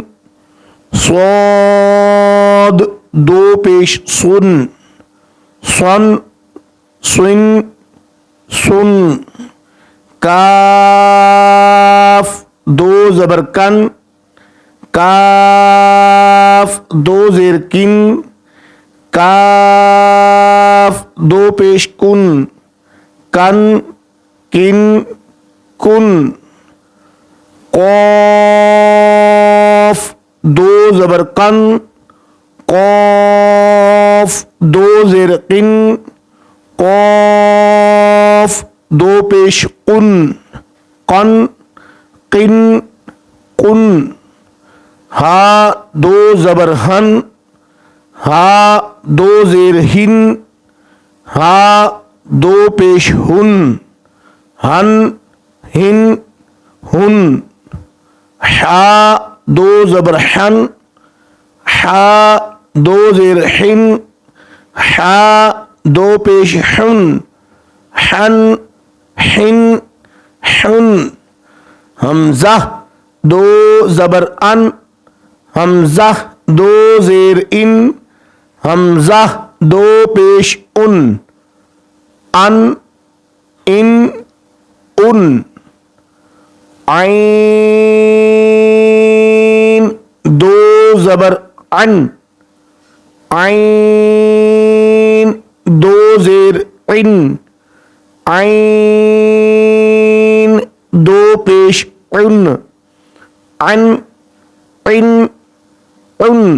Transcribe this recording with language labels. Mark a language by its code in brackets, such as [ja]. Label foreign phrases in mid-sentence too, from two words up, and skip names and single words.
[ur] صاد دو پیش صن، سن سون سن، کاف دو زبر کن، کاف دو زیر کن، کاف دو پیش کن، کن کن کن, قاف دو زبر قن, قاف دو زیر قن، قاف دو پیش قن، قن قن قن, حا دو زبر حن، حا دو زیر حن، حا دو پیش حن، حن حن حن، ہا دو زبر ہن, ہا دو زیر ہن، ہا دو پیش ہن، ہن ہن ہن، ہمزہ دو زبر ءً، ہمزہ دو زیر ءٍ، ہمزہ دو پیش ءٌ، ءً ءٍ ءٌ, عین دو زبر عن، عین دو زیر عن، عین دو پیش عن، عن عن عن,